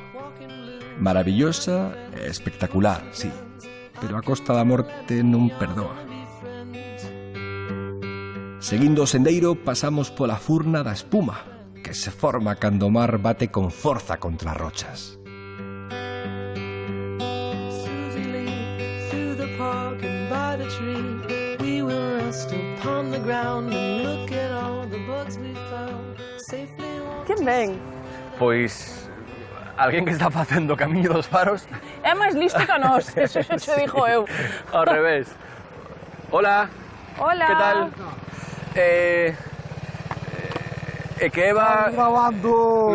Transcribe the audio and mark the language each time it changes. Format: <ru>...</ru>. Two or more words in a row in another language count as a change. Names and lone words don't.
<gl>Maravillosa e espectacular, sí, pero a Costa da Morte non perdoa. Seguindo o sendeiro, pasamos pola furna da espuma, que se forma cando o mar bate con forza contra as rochas.</gl> <en>Susie Lee, through the park and by the tree, we will rest upon the ground and look at all the bugs we found, safely walk.</en> <gl>Que ben! Pois alguén que está facendo o camiño dos faros É máis listo que a nós, eso xa te dixo eu. ao revés. Hola, Hola! que tal? Que Eva... Grabando.</gl>